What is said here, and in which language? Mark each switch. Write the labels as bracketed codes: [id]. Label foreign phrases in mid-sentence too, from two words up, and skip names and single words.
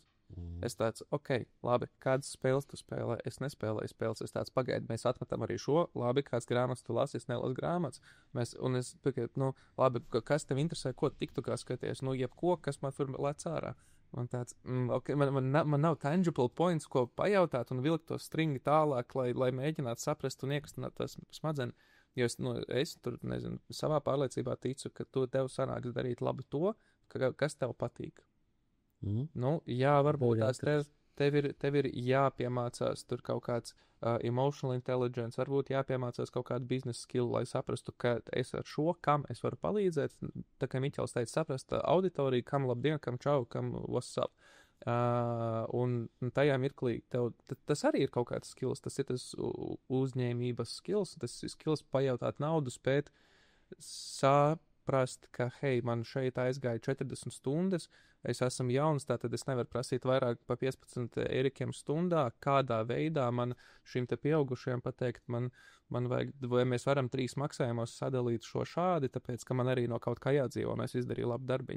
[lv] Es tāds, labi, kādas spēles tu spēlē? Es nespēlēju spēles, es tāds, pagaidi, mēs atmetam arī šo, labi, kāds grāmatas tu lasi, es nelasu grāmatas. Labi, kas tev interesē, ko tiktu kā skaties? Jebko, kas man tur lec ārā. Man tāds, man nav [en] tangible points, [lv] ko pajautāt un vilkt to stringi tālāk, lai mēģinātu saprast un iekustināt tās smadzenes. Jo es tur, nezinu, savā pārliecībā ticu, ka tev sanāks darīt labi to, kas tev patīk. Jā, varbūt tās tev ir jāpiemācās tur kaut kāds [en] emotional intelligence, [lv] varbūt jāpiemācās kaut kādu [en] business skill, [lv] lai saprastu, ka es ar šo, kam es varu palīdzēt, tā kā Miķels teica, saprast auditoriju, kam labdien, kam čau, kam [en] what's up. [lv] Un tajā mirklī tas arī ir kaut kāds skills, tas ir tas uzņēmības skills, tas ir skills pajautāt naudu, spēt saprast, ka, hei, man šeit aizgāja 40 stundas, es esmu jauns, tātad es nevaru prasīt vairāk pa 15 eirikiem stundā, kādā veidā man šim te pieaugušajiem pateikt, man vajag, vai mēs varam 3 maksājumos sadalīt šo šādi, tāpēc, ka man arī no kaut kā jādzīvo, un es izdarīju labu darbiņu.